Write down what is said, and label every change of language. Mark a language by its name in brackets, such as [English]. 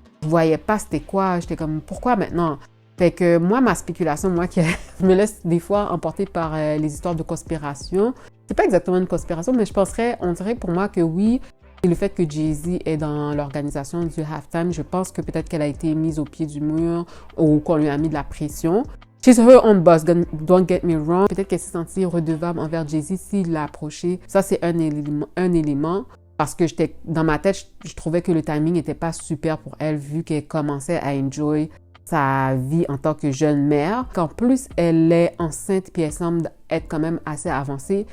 [French] Je voyais pas c'était quoi, j'étais comme pourquoi maintenant? Fait que moi, ma spéculation, moi qui me laisse des fois emporter par les histoires de conspiration, c'est pas exactement une conspiration, mais on dirait pour moi que oui, et le fait que Jay-Z est dans l'organisation du halftime, je pense que peut-être qu'elle a été mise au pied du mur ou qu'on lui a mis de la pression. [English] She's her own boss, don't get me wrong. [French] Peut-être qu'elle s'est sentie redevable envers Jay-Z s'il l'a approché. Ça, c'est un élément. Parce que dans ma tête, je trouvais que le timing n'était pas super pour elle, vu qu'elle commençait à enjoy sa vie en tant que jeune mère. Qu'en plus, elle est enceinte puis elle semble être quand même assez avancée.